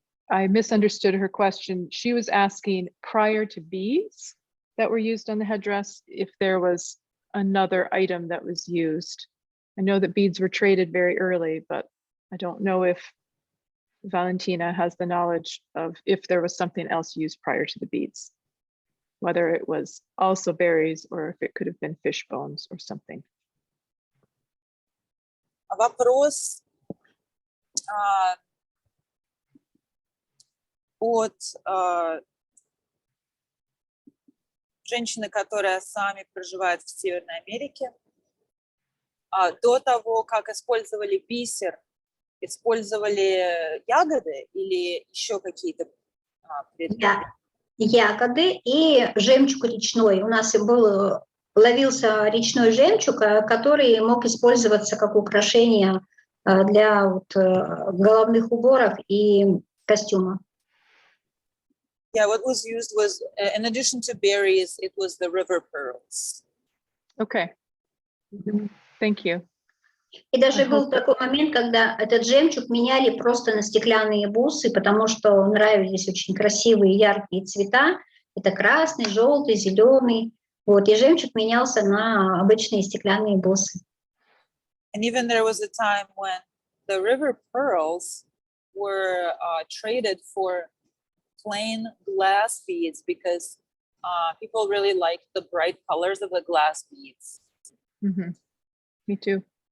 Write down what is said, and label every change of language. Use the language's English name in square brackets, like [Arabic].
[English] I misunderstood her question. She was asking prior to beads that were used on the headdress, if there was another item that was used. I know that beads were traded very early, but I don't know if Valentina has the knowledge of if there was something else used prior to the beads, whether it was also berries or if it could have been fish bones or something. [Russian] Вопрос от женщины, которая сами проживает в Северной Америке. До того, как использовали бисер, использовали ягоды или еще какие-то предметы? Ягоды и жемчуг речной. У нас ловился речной жемчуг, который мог использоваться как украшение для головных уборов и костюма. [English] Yeah, what was used was, in addition to berries, it was the river pearls. Okay. Thank you. [Russian] И даже был такой момент, когда этот жемчуг меняли просто на стеклянные бусы, потому что нравились очень красивые яркие цвета. Это красный, желтый, зеленый. Вот, и жемчуг менялся на обычные стеклянные бусы. [English] And even there was a time when the river pearls were traded for plain glass beads because people really liked the bright colors of the glass beads. Mm-hmm. Me too.